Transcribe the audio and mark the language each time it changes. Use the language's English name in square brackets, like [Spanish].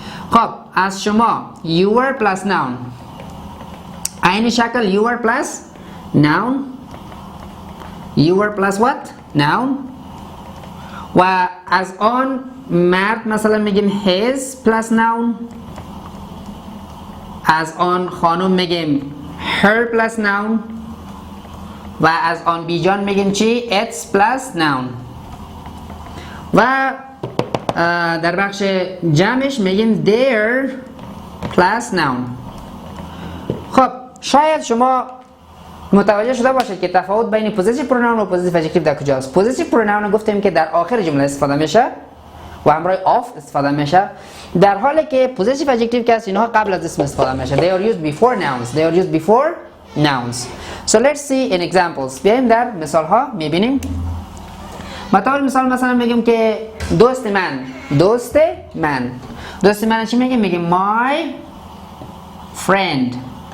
[Persian] خب از شما your plus noun. عین شکل your plus noun. [English] Your plus what? Noun. [Persian] و از آن مرد مثلا میگیم his plus noun. از آن خانم میگیم her plus noun. و از آن بیجان میگیم چی؟ its plus noun. و در بخش جمعش میگیم their plus noun. خب شاید شما متوجه شده باشید که تفاوت بین پوزیتیو پروناون و پوزیتیو ادجکتیو در کجاست. پوزیتیو پروناون گفتیم که در آخر جمله استفاده میشه و همراه آف استفاده میشه، در حالی که پوزیتیو ادجکتیو که است اینها قبل از اسم استفاده میشه. [English] They are used before nouns. They are used before nouns. So let's see in examples. [Persian] بیایم در مثال ها میبینیم. مثال مثلا میگیم که دوست من چی میگیم؟ میگیم my friend.